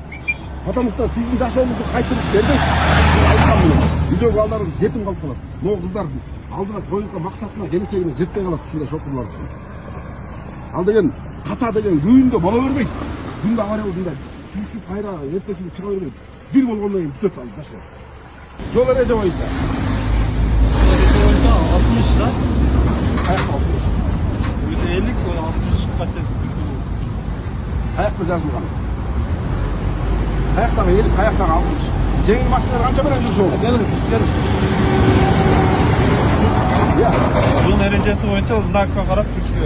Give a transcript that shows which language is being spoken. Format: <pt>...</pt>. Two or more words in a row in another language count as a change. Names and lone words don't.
<ky>Потому что сиздин жашооңузду кайтырып бербейт. Айткан менен үйдөгү балдарыңыз жетим калып калат. Могу кыздардын алдына коюлган максатына, келечегине жетпей калат ушундай шопурлар үчүн. Ал деген ката деген күндө боло бербейт. Күндө авария болуп мындай сүйүшүп кайра эртесинде чыга бербейт. Бир болгондон кийин бүтөт ал жашоо. Жол эреже боюнча. Эреже боюнча 60 да. Каякта 60. Өзү 50, 60 кача. Каякта жазылган. Каяктагы 50, каяктагы 60. Жеңил машиналар канча менен жүрсө? Келиңиз, келиңиз. Я. Жол эрежеси боюнча знакка карап жүрүш керек.</ky>